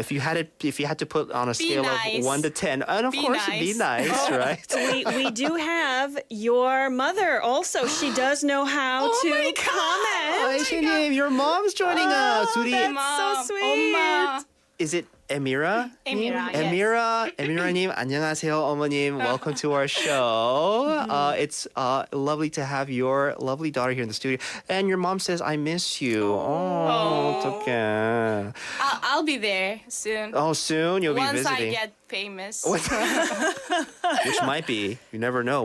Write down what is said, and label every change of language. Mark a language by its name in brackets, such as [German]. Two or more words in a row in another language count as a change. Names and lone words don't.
[English] If you had to put on a scale nice. of 1 to 10, and of Be course be nice. nice, right? we do have your mother also. She does know how to my God. comment. Aishi님, your mom's joining us. [Korean] 우리 [English] That's so sweet. [Korean] 엄마. [English] Is it Emira? Emira, yes. [Korean] Emira님, 안녕하세요, 어머님. [English] Welcome to our show. It's lovely to have your lovely daughter here in the studio. And your mom says, I miss you. [Korean] Oh, 어떡해. [English] I'll be there soon. Oh, soon you'll Once be visiting. I get famous. Which might be. You never know.